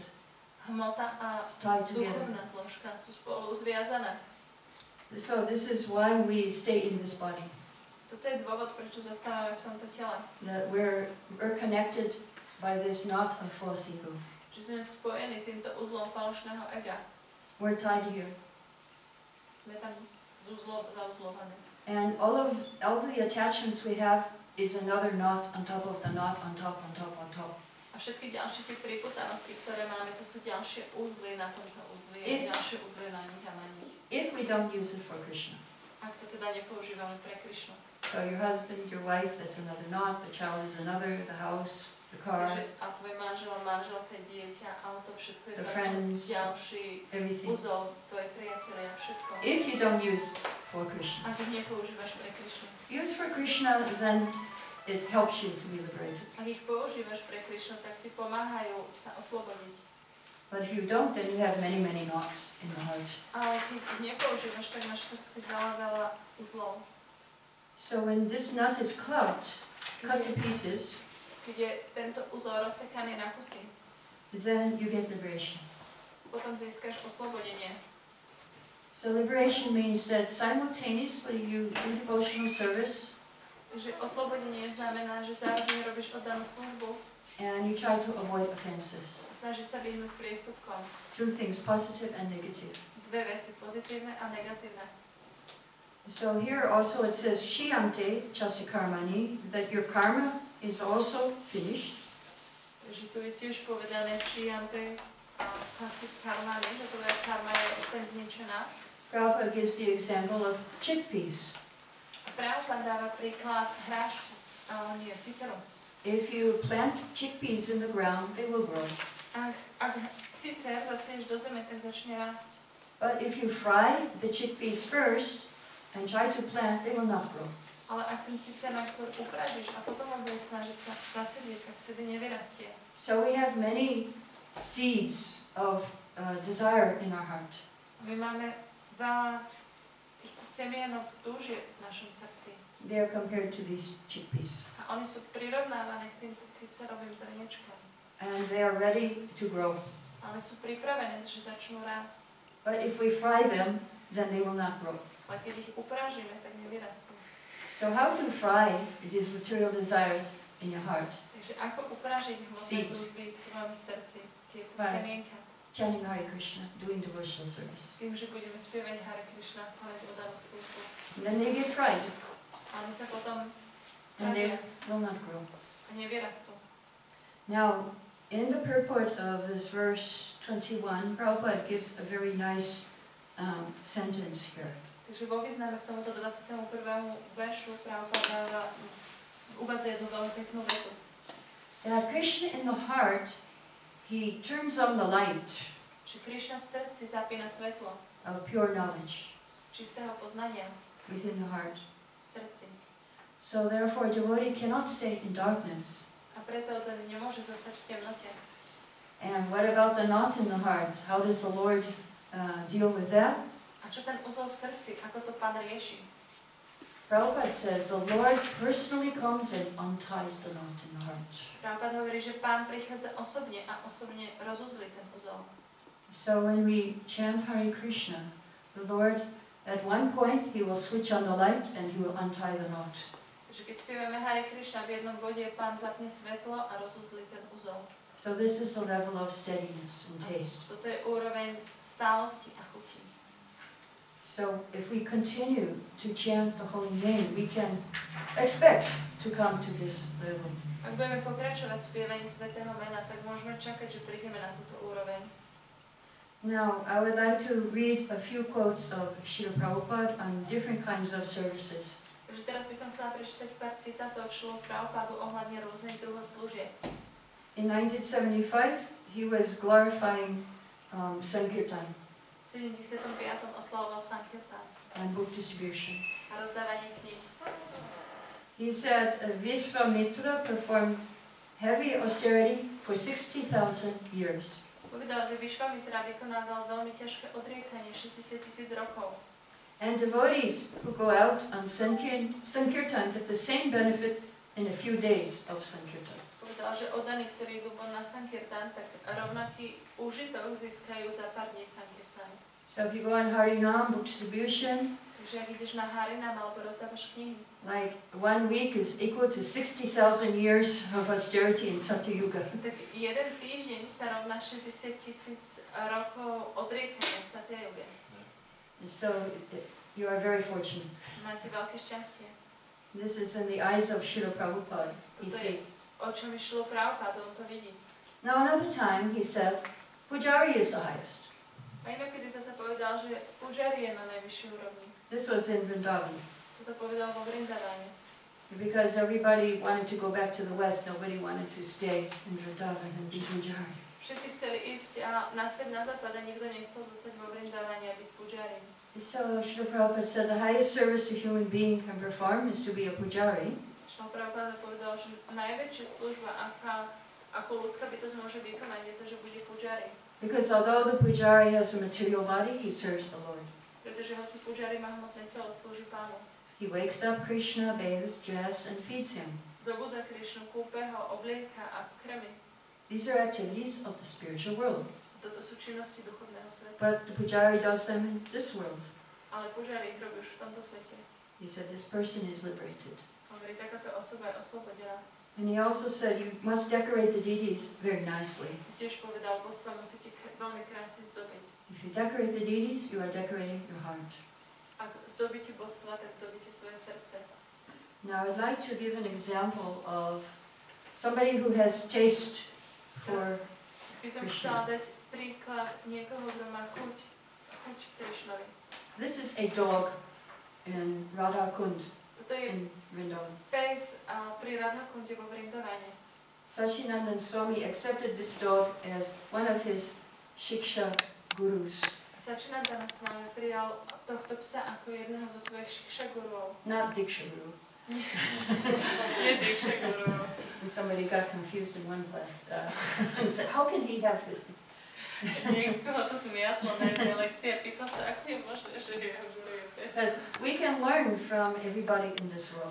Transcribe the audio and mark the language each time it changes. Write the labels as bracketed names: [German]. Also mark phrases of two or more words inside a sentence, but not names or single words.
[Slovak] Hmota a [English] is tied together. [Slovak] duchovná zložka sú spolu zviazané. [English] So this is why we stay in this body. [Slovak] Toto je dôvod, prečo zostávame v tomto tele. [English] That we're connected by this knot of false ego. [Slovak] Že sme spojení týmto uzlom falošného ega. [English] We're tied here. [Slovak] Sme tam zauzlované. [English] And all the attachments we have is another knot on top of the knot on top on top on top. [Slovak] A všetky ďalšie tie priputanosti, ktoré máme, to sú ďalšie uzly na tomto uzli a ďalšie uzly na nich a na nich. [English] If we don't use it for Krishna. [Slovak] Ak to teda nepoužívame pre Krišnu. [English] So your husband, your wife, that's another knot, the child is another, the house, the car, [Slovak] Takže a tvoj manžel, manželka, dieťa, auto, všetko je [English] the [Slovak] to [English] friends, [Slovak] ďalší [English] everything. [Slovak] uzol, tvoje priatelia, všetko. [English] If you don't use it for Krishna. [Slovak] Ak ich nepoužívaš pre Krišnu. [English] Use for Krishna, then it helps you to be liberated. [Slovak] Ak ich používaš pre Krišnu, tak ti pomáhajú sa oslobodiť. [English] But if you don't, then you have many, many knots in the heart. [Slovak] Ale keď ich nepoužívaš, tak máš v srdci veľa, veľa uzlov. [English] So when this knot is cut to pieces, [Slovak] Keď je tento uzol rozsekaný na kusy, [English] then you get liberation. [Slovak] potom získaš oslobodenie. [English] So liberation means that simultaneously you do devotional service [Slovak] Takže oslobodenie znamená, že zároveň robíš oddanú službu [English] And you try to avoid offenses. [Slovak] Snaží sa vyhnúť priestupkom. [English] Two things, positive and negative. [Slovak] Dve veci, pozitívne a negatívne. [English] So here also it says, [Sanskrit] Shiyante chasi karmani, [English] that your karma is also finished. [Slovak] Takže tu je tiež povedané Shiyante a [Sanskrit] chasi karmani, [Slovak] že tvoja karma je úplne zničená. [English] Prabhupada gives the example of chickpeas. [Slovak] A Prabhupada dáva príklad hrášku, nie, ciceru. [English] If you plant chickpeas in the ground, they will grow. [Slovak] Ak cicer zasieš do zeme, tak začne rásť. [English] But if you fry the chickpeas first and try to plant, they will not grow. [Slovak] Ale ak ten cicer najskôr upražíš a potom ho budeš snažiť sa zasedieť, tak vtedy nevyrastie. [English] So we have many seeds of desire in our heart. [Slovak] My máme veľa týchto semienok túžieb v našom srdci. [English] They are compared to these chickpeas. [Slovak] A oni sú prirovnávané k týmto cicerovým zrniečkám. [English] And they are ready to grow. [Slovak] Ale sú pripravené, že začnú rásť. [English] But if we fry them, then they will not grow. [Slovak] Ale keď ich upražíme, tak nevyrastú. [English] So how to fry these material desires in your heart? [Slovak] Takže ako upražiť hmotné [English] Seeds. [Slovak] túžby v tvojom srdci, tieto [English] Right. [Slovak] semienka? [English] Chanting Hare Krishna, doing devotional service. [Slovak] Tým, že budeme spievať Hare Krišna, konať oddanú službu. [English] And then they get fried, [Slovak] Oni sa potom [English] and they [Slovak] pražia [English] will not grow. [Slovak] a nevyrastú. [English] Now, in the purport of this verse 21, Prabhupada gives a very nice sentence here. [Slovak] Takže vo význame k tomuto 21. veršu Prabhupada uvádza jednu veľmi peknú vetu. [English] That Krishna in the heart, he turns on the light [Slovak] Že Krišna v srdci zapína svetlo [English] of pure knowledge [Slovak] čistého poznania [English] within the heart. [Slovak] v srdci. [English] So therefore, a devotee cannot stay in darkness. [Slovak] A preto ten nemôže zostať v temnote. [English] And what about the knot in the heart? How does the Lord deal with that? [Slovak] A čo ten uzol v srdci? Ako to Pán rieši? [English] Prabhupada says the Lord personally comes and unties the knot in the heart. [Slovak] Prabhupada hovorí, že Pán prichádza osobne a osobne rozuzlí ten uzol. [English] So when we chant Hare Krishna, the Lord, at one point, he will switch on the light and he will untie the knot. [Slovak] Takže keď spievame Hare Krišna, v jednom bode Pán zapne svetlo a rozuzlí ten uzol. [English] So this is the level of steadiness and taste. [Slovak] Toto je úroveň stálosti a chutí. [English] So if we continue to chant the holy name, we can expect to come to this level. [Slovak] Ak budeme pokračovať v spievaní svätého mena, tak môžeme čakať, že prídeme na túto úroveň. [English] Now, I would like to read a few quotes of Srila Prabhupada on different kinds of services. [Slovak] Takže teraz by som chcela prečítať pár citátov Šrilu Prabhupádu ohľadne rôznych druhov služieb. [English] In 1975, he was glorifying Sankirtan [Slovak] V 75. oslavoval Sankirtan [English] and book distribution. [Slovak] a rozdávanie kníh. [English] He said Vishvamitra performed heavy austerity for 60,000 years. [Slovak] Povedal, že Višvamitra vykonával veľmi ťažké odriekanie 60,000 rokov. [English] And devotees who go out on Sankirtan get the same benefit in a few days of Sankirtan. [Slovak] Povedal, že oddaní, ktorí idú von na Sankirtan, tak rovnaký úžitok získajú za pár dní Sankirtan. [English] So if you go on Harinam book distribution, [Slovak] Takže ak ideš na Harinam alebo rozdávaš knihy, [English] like 1 week is equal to 60,000 years of austerity in Satyuga. [Slovak] tak jeden týždeň sa rovná 60,000 rokov odriekania v Satyuge. [English] So you are very fortunate. [Slovak] Máte veľké šťastie. [English] This is in the eyes of Srila Prabhupada. He [Slovak] Toto je [English] says. [Slovak] očami Šrilu Prabhupádu, on to vidí. [English] Now another time he said, Pujari is the highest. [Slovak] A inokedy sa povedal, že Pujari je na najvyššej úrovni. [English] This was in Vrindavan. [Slovak] Toto povedal vo Vrindavane. [English] Because everybody wanted to go back to the west, nobody wanted to stay in Vrindavan and be Pujari. [Slovak] Všetci chceli ísť a naspäť na západ a nikto nechcel zostať vo Vrindavane a byť Pujari. [English] So Srila Prabhupada said the highest service a human being can perform is to be a Pujari. [Slovak] Šrila Prabhupada povedal, že najväčšia služba, ako ľudská bytosť môže vykonať, je to, že bude Pujari. [English] Because although the Pujari has a material body, he serves the Lord. [Slovak] Pretože hoci Pujari má hmotné telo, slúži Pánu. [English] He wakes up Krishna, bathes, dresses, and feeds him. [Slovak] Zobudza Krišnu, kúpe ho, oblieka a krmi. [English] These are activities of the spiritual world. [Slovak] Toto sú činnosti duchovného sveta. [English] But the Pujari does them in this world. [Slovak] Ale Pujari ich robí už v tomto svete. [English] He said this person is liberated. [Slovak] Hovorí, takáto osoba je oslobodená. [English] And he also said you must decorate the deities very nicely. [Slovak] Tiež povedal, božstva musíte veľmi krásne zdobiť. [English] If you decorate the deities, you are decorating your heart. [Slovak] Ak zdobíte božstva, tak zdobíte svoje srdce. [English] Now I'd like to give an example of somebody who has taste for [Slovak] By som chcela dať príklad niekoho, kto má chuť v Krišnovi. [English] This is a dog in Radha Kund [Slovak] Toto je [English] in Vrindavan. [Slovak] pes pri Radhakunde vo Vrindavane. [English] Sachinandan Swami accepted this dog as one of his shiksha gurus. [Slovak] Sačinandana s vami prijal tohto psa ako jedného zo svojich šiksha gurov. [English] Not Diksha Guru. [Slovak] Nie Diksha guru. [English] And somebody got confused in one class and said, how can he have his... [Slovak] Niekoho to zmiatlo na jednej lekcii a pýtal sa, ako je možné, že jeho guru je pes. [English] Because we can learn from everybody in this world.